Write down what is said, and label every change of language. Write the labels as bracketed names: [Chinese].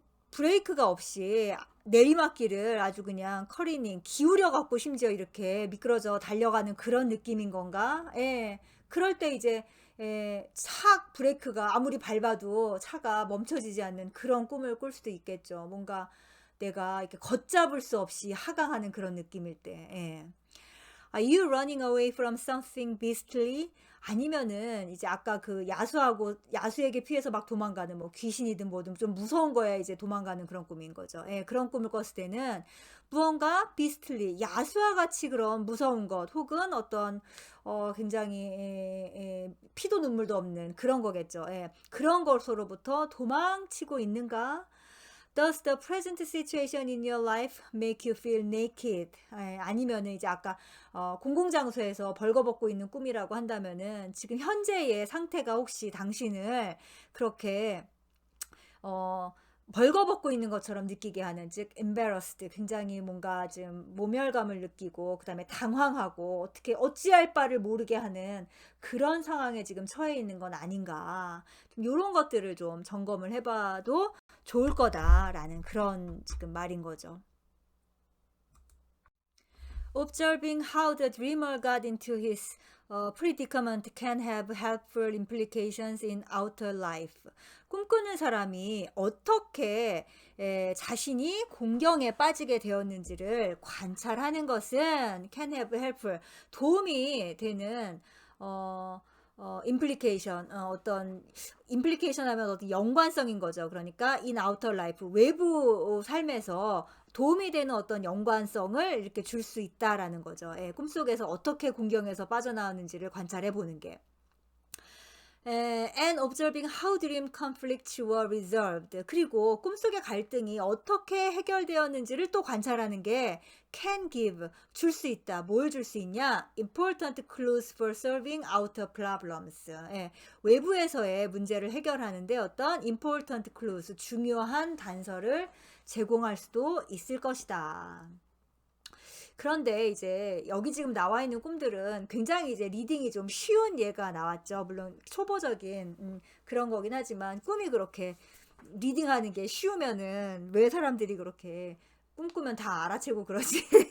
[Korean] 브레이크가 없이 내리막길을 아주 그냥 커리닝 기울여 갖고 심지어 이렇게 미끄러져 달려가는 그런 느낌인 건가? 그럴 때 이제 착 브레이크가 아무리 밟아도 차가 멈춰지지 않는 그런 꿈을 꿀 수도 있겠죠. 뭔가 내가 이렇게 걷잡을 수 없이 하강하는 그런 느낌일 때. [English] Are you running away from something beastly? [Korean] 아니면은 이제 아까 그 야수에게 피해서 막 도망가는 뭐 귀신이든 뭐든 좀 무서운 거야 이제 도망가는 그런 꿈인 거죠. 그런 꿈을 꿨을 때는 무언가 beastly, 야수와 같이 그런 무서운 것 혹은 어떤 굉장히 피도 눈물도 없는 그런 거겠죠. 그런 것으로부터 도망치고 있는가? [English] Does the present situation in your life make you feel naked? [Korean] 아니면은 이제 아까 공공장소에서 벌거벗고 있는 꿈이라고 한다면은 지금 현재의 상태가 혹시 당신을 그렇게 벌거벗고 있는 것처럼 느끼게 하는, 즉 embarrassed, 굉장히 뭔가 좀 모멸감을 느끼고 그다음에 당황하고 어찌할 바를 모르게 하는 그런 상황에 지금 처해 있는 건 아닌가. 좀 이런 것들을 좀 점검을 해봐도 좋을 거다라는 그런 지금 말인 거죠. [English] Observing how the dreamer got into his predicament can have helpful implications in outer life. [Korean] 꿈꾸는 사람이 어떻게 자신이 공경에 빠지게 되었는지를 관찰하는 것은 [English] can have helpful, [Korean] 도움이 되는 implication, 어떤 implication 하면 어떤 연관성인 거죠. 그러니까 [English] in outer life, [Korean] 외부 삶에서 도움이 되는 어떤 연관성을 이렇게 줄 수 있다라는 거죠. 꿈속에서 어떻게 공경에서 빠져나오는지를 관찰해 보는 게. [English] And observing how dream conflicts were resolved. [Korean] 그리고 꿈속의 갈등이 어떻게 해결되었는지를 또 관찰하는 게 [English] can give, [Korean] 줄 수 있다. 뭘 줄 수 있냐? [English] Important clues for solving outer problems. [Korean] 외부에서의 문제를 해결하는데 어떤 [English] important clues, [Korean] 중요한 단서를 제공할 수도 있을 것이다. 그런데 이제 여기 지금 나와 있는 꿈들은 굉장히 이제 리딩이 좀 쉬운 예가 나왔죠. 물론 초보적인 그런 거긴 하지만 꿈이 그렇게 리딩하는 게 쉬우면은 왜 사람들이 그렇게 꿈꾸면 다 알아채고 그러지?